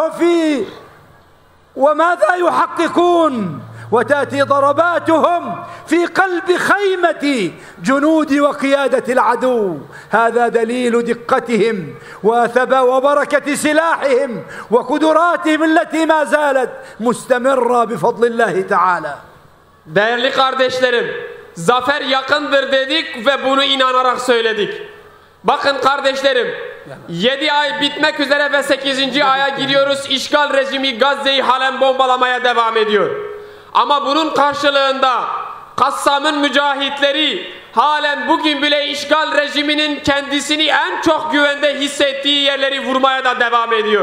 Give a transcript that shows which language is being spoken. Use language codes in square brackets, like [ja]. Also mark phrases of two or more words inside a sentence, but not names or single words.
[ar] وماذا يحققون وتأتي ضرباتهم في قلب خيمة جنود وقيادة العدو. هذا دليل دقتهم وبركة سلاحهم وقدراتهم التي ما زالت مستمرة بفضل الله تعالى. [tr] Değerli kardeşlerim, zafer yakındır dedik ve bunu inanarak söyledik. Bakın kardeşlerim, 7 ay bitmek üzere ve 8. aya giriyoruz. İşgal rejimi Gazze'yi halen bombalamaya devam ediyor. Ama bunun karşılığında Kassam'ın mücahitleri halen bugün bile işgal rejiminin kendisini en çok güvende hissettiği yerleri vurmaya da devam ediyor.